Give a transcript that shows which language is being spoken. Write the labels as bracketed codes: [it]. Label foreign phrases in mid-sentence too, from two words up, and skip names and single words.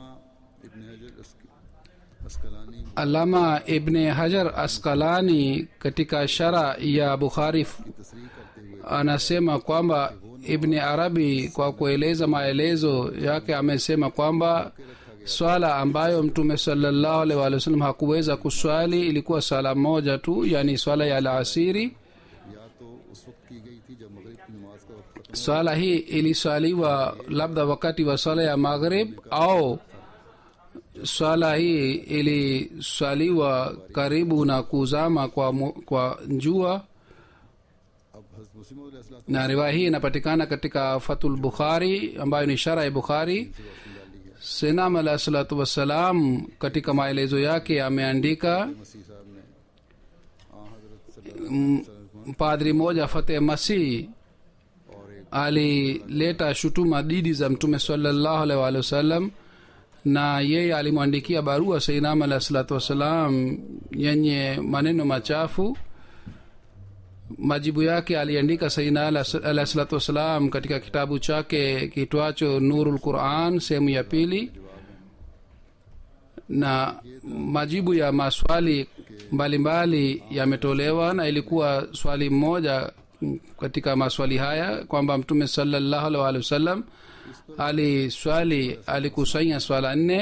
[sw] Alama Ibn Hajar Asqalani katika shara ya Bukhari anasema kwamba Ibn Arabi kwa kueleza maelezo yake amesema kwamba swala ambayo mtume [ar] صلى الله عليه وسلم [sw] hakuweza kuswali ilikuwa swala moja tu, yani swala ya alasiri. [ur] یا تو اس وقت کی گئی تھی جب مغرب کی نماز کا وقت ختم [sw] Swala hii iliswaliwa labda wakati wa swala ya maghrib, au swala hii iliswaliwa karibu na kuzama kwa jua. [ur] اب حضرت مسلم علیہ السلام [sw] Na riwaya hii inapatikana katika Fathul Bukhari ambayo ni shara ya Bukhari. Sinam [ar] عليه الصلاة والسلام [sw] katika maelezo yake ameandika, [ur] مسیح صاحب نے حضرت [sw] padri moja Fateh Masih [ur] اور ایک [sw] alileta shutuma dhidi za mtume [ar] صلى الله عليه وسلم, [sw] na yeye alimwandikia barua Sayyidina [ar] عليه الصلاة والسلام [sw] yenye maneno machafu. Majibu yake aliandika Sayyidina [ar] عليه الصلاة والسلام [sw] katika kitabu chake kitwacho Nurul Quran sehemu ya pili, na majibu ya maswali mbalimbali yametolewa, na ilikuwa swali moja katika maswali haya kwamba mtume [ar] صلى الله عليه وسلم [sw] alikusanya swala 4.